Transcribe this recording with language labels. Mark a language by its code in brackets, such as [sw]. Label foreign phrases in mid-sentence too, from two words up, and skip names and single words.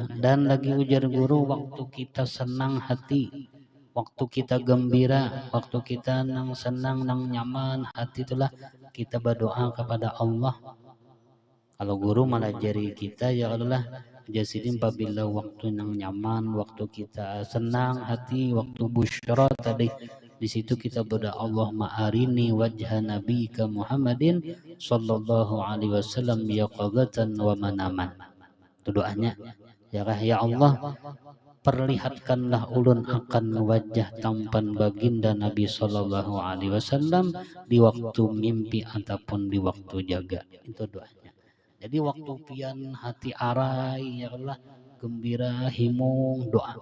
[bjn] Dan lagi ujar guru waktu kita senang hati, waktu kita gembira, waktu kita nang senang nang nyaman hati itulah kita berdoa kepada Allah. Kalau guru malah jari kita ya Allah jasidin apabila waktu yang nyaman, waktu kita senang hati, waktu busyra tadi Di situ kita berdoa [ar] اللهم أرني وجه نبيك محمد صلى الله عليه وسلم يقظة ومناما. [bjn] Itu doanya. Ya Allah, perlihatkanlah ulun akan wajah tampan baginda Nabi [ar] صلى الله عليه وسلم [bjn] di waktu mimpi ataupun di waktu jaga. Itu doanya. Jadi waktu pian hati arai ya Allah, gembira himung doa.